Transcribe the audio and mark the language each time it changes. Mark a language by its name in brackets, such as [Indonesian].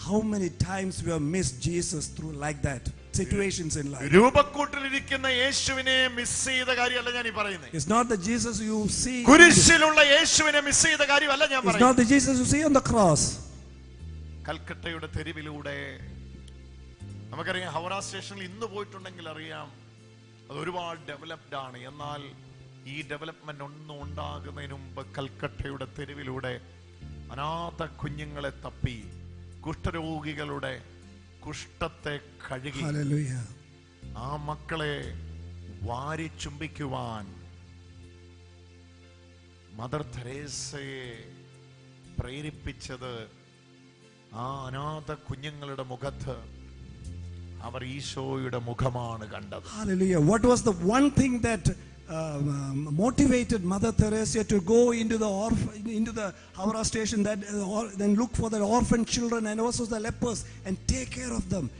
[English] How many times we have missed Jesus through like that situations in life? [Malayalam] രൂപക്കൂട്ടിലിരിക്കുന്ന യേശുവിനെ miss ചെയ്ത കാര്യമല്ല ഞാൻ ഈ പറയുന്നത്. [English] It's not the Jesus you see. [Malayalam] കുരിശിലുള്ള യേശുവിനെ മിസ് ചെയ്ത കാര്യമല്ല ഞാൻ പറയുന്നത്. [English] It's not the Jesus you see on the cross. [Malayalam] കൽക്കട്ടയുടെ തെരുവിലൂടെ നമുക്കറിയാം, ഹൗറ സ്റ്റേഷനിൽ ഇന്ന് പോയിട്ടുണ്ടെങ്കിൽ അറിയാം, അത് ഒരുപാട് ഡെവലപ്ഡ് ആണ്. എന്നാൽ ഈ ഡെവലപ്മെന്റ് ഒന്നും ഉണ്ടാകുന്നതിന് മുമ്പ് കൽക്കട്ടയുടെ തെരുവിലൂടെ അനാഥ കുഞ്ഞുങ്ങളെ തപ്പി കുഷ്ഠരോഗികളുടെ കുഷ്ഠത്തെ കഴുകി ആ മക്കളെ വാരി ചുംബിക്കുവാൻ മദർ തെരേസയെ പ്രേരിപ്പിച്ചത് ആ അനാഥ കുഞ്ഞുങ്ങളുടെ മുഖത്ത് അവർ ഈശോയുടെ മുഖമാണ് കണ്ടത്. [English] Hallelujah. What was the one thing that motivated Mother Teresa to go into the Howrah station, that then look for the orphan children and also the lepers and take care of them?